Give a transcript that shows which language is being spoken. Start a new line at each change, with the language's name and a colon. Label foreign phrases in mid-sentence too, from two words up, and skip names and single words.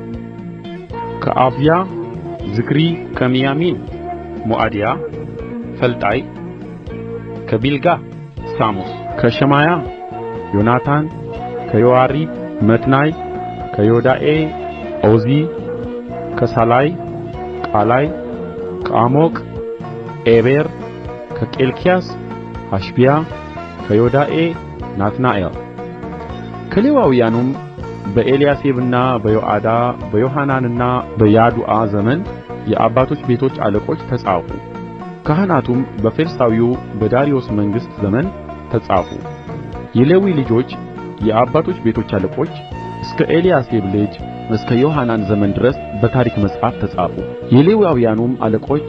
Amharic: ከአብያ ዝክሪ፣ ከሚያሚን ሞዓድያ ፈልጣይ፣ ከቢልጋ ሳሙስ፣ ከሸማያ ዮናታን፣ ከዮያሪብ መትናይ፣ ከዮዳኤ ኦዚ፣ ከሳላይ ቃላይ፣ ከአሞቅ ዔቤር፣ ከኬልቅያስ ሐሸብያ፣ ከዮዳኤ ናትናኤል። ከሌዋውያኑም በኤልያሴብና በዮአዳ በዮሐናንና በያዱአ ዘመን የአባቶች ቤቶች አለቆች ተጻፉ። ካህናቱም በፋርሳዊው በዳርዮስ መንግሥት ዘመን ተጻፉ። የሌዊ ልጆች የአባቶች ቤቶች አለቆች እስከ ኤልያሴብ ልጅ እስከ ዮሐናን ዘመን ድረስ በታሪክ መጽሐፍ ተጻፉ። የሌዋውያኑም አለቆች